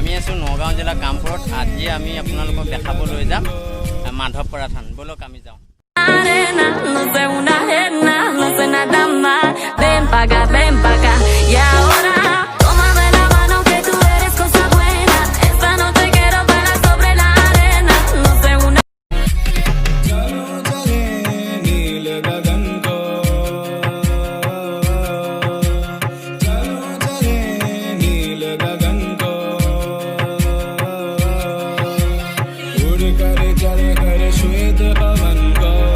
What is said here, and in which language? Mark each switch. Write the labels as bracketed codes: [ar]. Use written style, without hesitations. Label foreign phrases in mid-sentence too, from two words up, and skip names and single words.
[as] আছোঁ নগাঁও জিলা কামপুৰত। আজি আমি আপোনালোকক দেখাবলৈ যাম মাধৱপৰা থান। বলক আমি যাওঁ। [es] No sé una ajena, no sé nada más. Ven pa' acá, ven pa' acá. Y ahora, tómame la mano que tú eres cosa buena. Esta noche quiero bailar sobre la arena. No sé una. [hi] चलो चले नील गगन को, चलो चले नील गगन को, उड़ कर चले कर श्वेत पवन को,